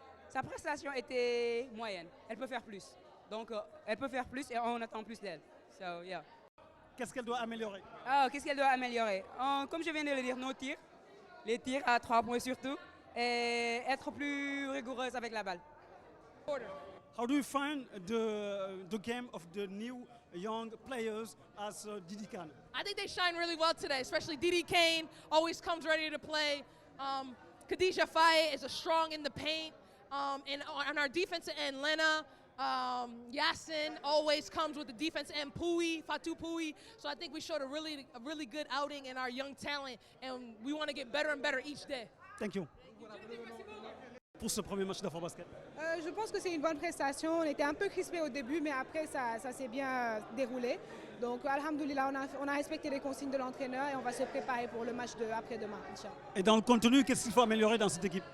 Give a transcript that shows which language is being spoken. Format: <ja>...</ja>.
<fr>Sa prestation était moyenne. Elle peut faire plus. Donc, elle peut faire plus et on attend plus d'elle.</fr> <en>So, yeah.</en> <fr>Qu'est-ce qu'elle doit améliorer? Qu'est-ce qu'elle doit améliorer? Comme je viens de le dire, nos tirs, les tirs à 3 points surtout, et être plus rigoureuse avec la balle.</fr> <en>How do you find the game of the new young players as Didi Kane? I think they shine really well today, especially Didi Kane, always comes ready to play. Khadija Faye is strong in the paint. And on our defensive end, Lena, Yasin always comes with the defense end, Fatou Pui. So I think we showed a really good outing in our young talent, and we want to get better and better each day. Thank you.</en> <fr>Pour ce premier match d'Afrobasket? Je pense que c'est une bonne prestation. On était un peu crispés au début, mais après ça s'est bien déroulé. Donc, alhamdoulilah, on a respecté les consignes de l'entraîneur et on va se préparer pour le match de après-demain, Inch'Allah. Et dans le contenu, qu'est-ce qu'il faut améliorer dans cette équipe?</fr>